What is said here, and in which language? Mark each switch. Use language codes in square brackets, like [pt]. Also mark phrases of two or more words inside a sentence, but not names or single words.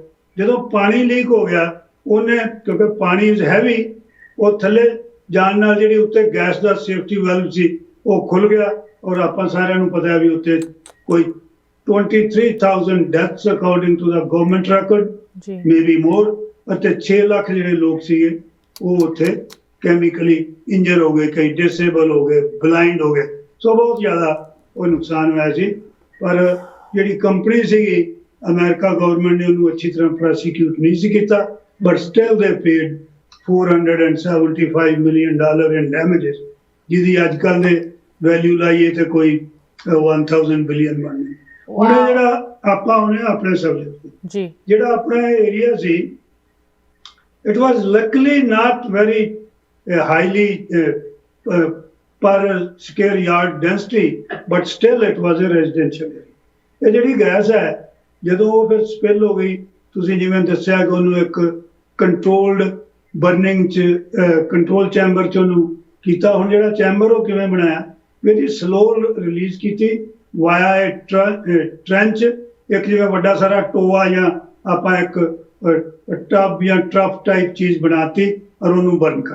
[pa] ਜਦੋਂ ਪਾਣੀ ਲੀਕ ਹੋ ਗਿਆ ਉਹਨੇ, ਕਿਉਂਕਿ ਪਾਣੀ [en] is heavy, [pa] ਉਹ ਥੱਲੇ ਜਾਣ ਨਾਲ ਜਿਹੜੀ ਉੱਤੇ ਗੈਸ ਦਾ ਸੇਫਟੀ ਵੈਲਵ ਸੀ ਉਹ ਖੁੱਲ ਗਿਆ ਔਰ ਆਪਾਂ ਸਾਰਿਆਂ ਨੂੰ ਪਤਾ ਵੀ ਉੱਤੇ ਕੋਈ 23,000 [en] deaths according to the government record, maybe more, [pa] ਅਤੇ 6 ਲੱਖ ਜਿਹੜੇ ਲੋਕ ਸੀਗੇ ਉਹ ਉੱਥੇ [en] chemically injure [pa] ਹੋ ਗਏ, ਕਈ ਡਿਸੇਬਲ ਹੋ ਗਏ, ਬਲਾਈਂਡ ਹੋ ਗਏ। ਸੋ ਬਹੁਤ ਜ਼ਿਆਦਾ ਉਹ ਨੁਕਸਾਨ ਹੋਇਆ ਸੀ। ਪਰ ਜਿਹੜੀ ਕੰਪਨੀ ਸੀਗੀ ਅਮਰੀਕਾ ਗਵਰਨਮੈਂਟ ਨੇ ਉਹਨੂੰ ਅੱਛੀ ਤਰ੍ਹਾਂ ਪ੍ਰੋਸੀਕਿਊਟ ਨਹੀਂ ਸੀ ਕੀਤਾ, [en] but still they paid $475 million in damages, [pa] ਜਿਹਦੀ ਅੱਜ ਕੱਲ੍ਹ ਦੇ ਵੈਲਿਊ ਲਾਈਏ ਤੇ ਕੋਈ 1000 ਬਿਲੀਅਨ ਬਣਨੀ। ਹੁਣ ਜਿਹੜਾ ਆਪਾਂ ਹੁਣੇ ਆਪਣੇ ਸਬਜੈਕਟ ਜੀ ਜਿਹੜਾ ਆਪਣਾ ਏਰੀਆ ਸੀ, [en] it was luckily not very highly per square yard density, but still it was a residential area. [pa] ਇਹ ਜਿਹੜੀ ਗੈਸ ਹੈ ਜਦੋਂ ਉਹ ਫਿਰ ਸਪਿਲ ਹੋ ਗਈ, ਤੁਸੀਂ ਜਿਵੇਂ ਦੱਸਿਆ ਕਿ ਉਹਨੂੰ ਇੱਕ [en] controlled burning [pa] 'ਚ [en] control chamber [pa] 'ਚ ਉਹਨੂੰ ਕੀਤਾ। ਹੁਣ ਜਿਹੜਾ ਚੈਂਬਰ ਉਹ ਕਿਵੇਂ ਬਣਾਇਆ, ਇਹਦੀ [en] slow release [pa] ਕੀਤੀ [en] via trench, [pa] ਇੱਕ ਜਿਵੇਂ ਵੱਡਾ ਸਾਰਾ ਟੋਆ ਜਾਂ ਆਪਾਂ ਇੱਕ ਟੱਬ ਜਾਂ [en] trough type [pa] ਚੀਜ਼ ਬਣਾਤੀ ਔਰ ਉਹਨੂੰ ਬਰਨ ਕਰ।